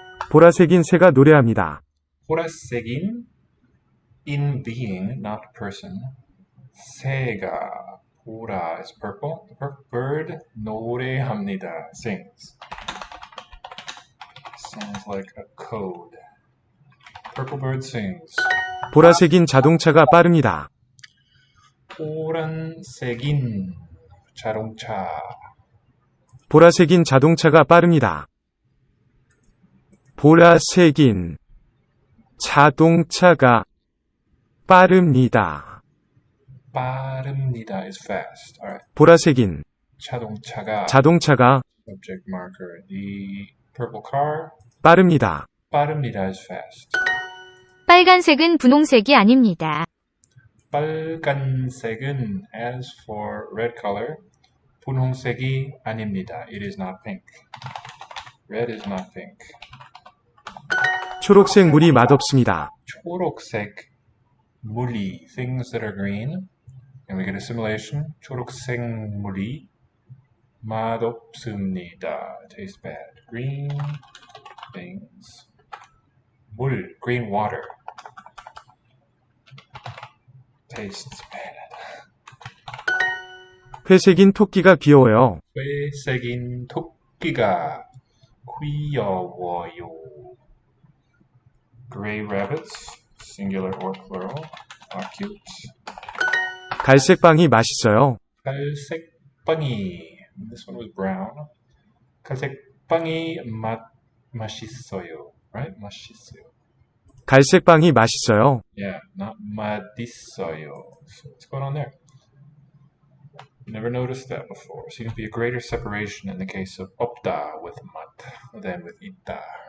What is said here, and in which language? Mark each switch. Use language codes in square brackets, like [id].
[ko] 보라색인 새가 노래합니다. 보라색인 [en] in being, not person. [ko] 새가 보라 [en] is purple. The purple bird [ko] 노래합니다. [en] Sings. Sounds like a code. Purple bird sings. [ko] 보라색인 자동차가 빠릅니다. 보라색인 자동차. 보라색인 자동차가 빠릅니다. 보라색인 자동차가 빠릅니다. 빠릅니다 [en] is fast. All right. [ko] 보라색인 자동차가 자동차가 [en] subject marker. The purple car. [ko] 빠릅니다. 빠릅니다 [en] is fast. [ko] 빨간색은 분홍색이 아닙니다. 빨간색은 [en] as for red color. [ko] 분홍색이 아닙니다. [en] It is not pink. Red is not pink. [ko] 초록색 물이 맛없습니다. 초록색 물이, [en] things that are green. And we get assimilation. [ko] 초록색 물이 맛없습니다. [en] Tastes bad. Green things. 물, green water. Tastes bad. [ko] 회색인 토끼가 귀여워요. 회색인 토끼가 귀여워요. [en] Gray rabbits, singular or plural, are cute. [ko] 갈색 빵이 맛있어요. 갈색 빵이, [en] this one was brown. [ko] 갈색 빵이 맛있어요, [en] right? [ko] 맛있어요. 갈색 빵이 맛있어요. [en] Yeah, not [ko] 맛있어요. [en] So what's going on there? Never noticed that before. Seems to be a greater separation in the case of opta with mat than with ita.